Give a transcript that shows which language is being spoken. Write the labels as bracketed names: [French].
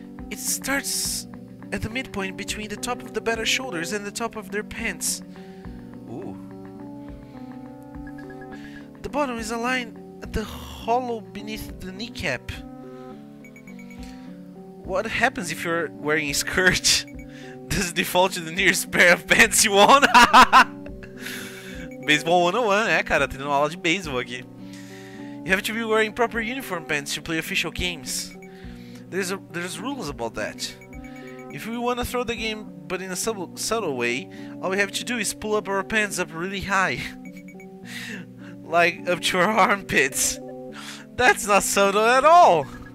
[English] It starts at the midpoint between the top of the batter's shoulders and the top of their pants. Ooh. The bottom is aligned at the hollow beneath the kneecap. What happens if you're wearing a skirt? Does it default to the nearest pair of pants you own? [Portuguese] Baseball 101, é cara, tendo uma aula de beisebol aqui. [English] You have to be wearing proper uniform pants to play official games. There's rules about that. If we want to throw the game but in a subtle way, all we have to do is pull up our pants up really high. Like up to our armpits. That's not subtle at all.